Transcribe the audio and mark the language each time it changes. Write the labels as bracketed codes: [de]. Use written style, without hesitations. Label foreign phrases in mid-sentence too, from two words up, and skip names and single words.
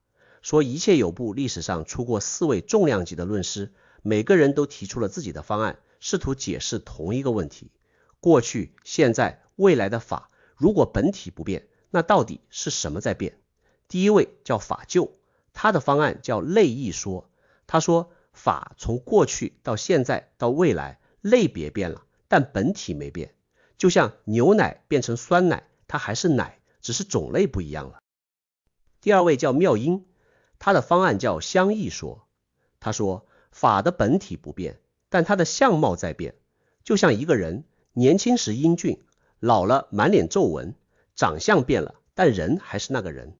[zh] 說一切有部歷史上出過4位重量級的論師，每個人都提出了自己的方案，試圖解釋同一個問題：過去、現在、未來的法，如果本體不變，那到底是什麼在變？第一位叫法救，他的方案叫類義說。他說，法從過去到現在到未來，類別變了，但本體沒變。就像牛奶變成酸奶，它還是奶，只是種類不一樣了。第二位叫妙音，他的方案叫相異說。他說，法的本體不變，但它的相貌在變。就像一個人年輕時英俊，老了滿臉皺紋，長相變了，但人還是那個人。